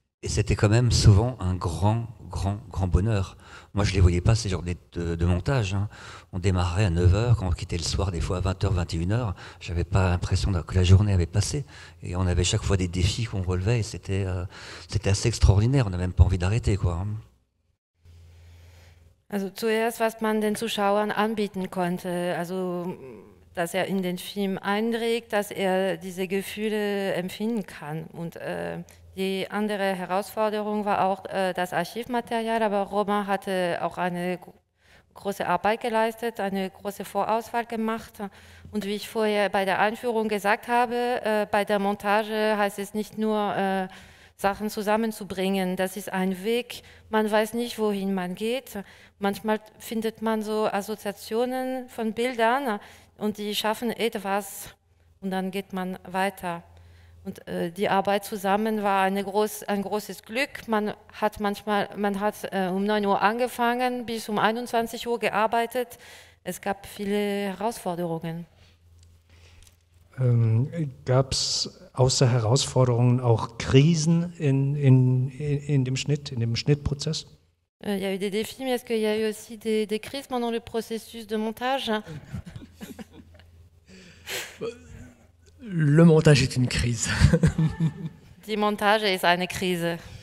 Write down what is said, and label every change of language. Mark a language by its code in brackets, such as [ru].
[fr] Et c'était quand même souvent un grand bonheur. Moi, je ne les voyais pas, ces genres de montage. Hein. On démarrait à 9h, quand on quittait le soir, des fois à 20h, 21h. Je n'avais pas l'impression que la journée avait passé. Et on avait chaque fois des défis qu'on relevait, et c'était assez extraordinaire. On n'a même pas envie d'arrêter, quoi. [de] Also zuerst, was man den Zuschauern anbieten konnte, also dass er in den Film einträgt, dass er diese Gefühle empfinden kann. Und die andere Herausforderung war auch das Archivmaterial, aber Romain hatte auch eine große Arbeit geleistet, eine große Vorauswahl gemacht. Und wie ich vorher bei der Einführung gesagt habe, bei der Montage heißt es nicht nur Sachen zusammenzubringen, das ist ein Weg, man weiß nicht, wohin man geht. Manchmal findet man so Assoziationen von Bildern, und die schaffen etwas und dann geht man weiter. Und die Arbeit zusammen war ein großes Glück. Man hat um 9 Uhr angefangen, bis um 21 Uhr gearbeitet. Es gab viele Herausforderungen. Gab es außer Herausforderungen auch Krisen in dem Schnittprozess? [fr] Il y a eu des défis, mais est-ce qu'il y a eu aussi des crises pendant le processus de montage? Le montage est une crise. [de] Die Montage ist eine Krise.